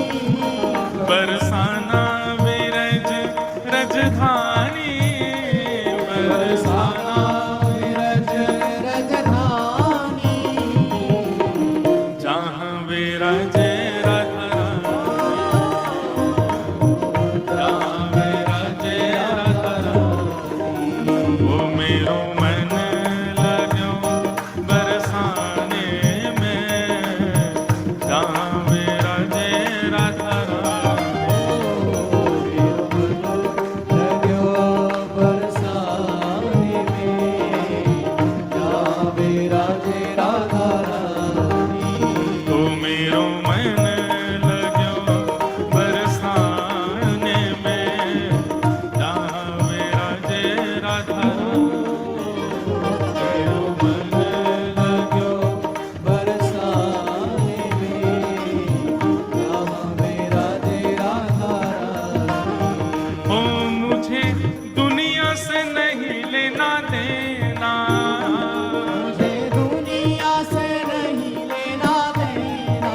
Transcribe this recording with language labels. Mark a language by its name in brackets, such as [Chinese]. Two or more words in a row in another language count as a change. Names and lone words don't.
[Braj] बरसाना विरज रजधानी, बरसाना विरज रजधानी। जहाँ विराजे राधा रानी, जहाँ विराजे राधा रानी, वो मेरो मन लग्यो बरसाने में, जहाँ विराजे राधा रानी। लग्यो बरसाने में। जहाँ विराजे राधा रानी। तो मेरो मन लग्यो बरसाने में, जहाँ विराजे राधा रानी। मेरो मन लग्यो बरसाने में। जहाँ विराजे राधा रानी। [Hindi] ओ मुझे दुनिया से नहीं लेना देना, मुझे दुनिया से नहीं लेना देना।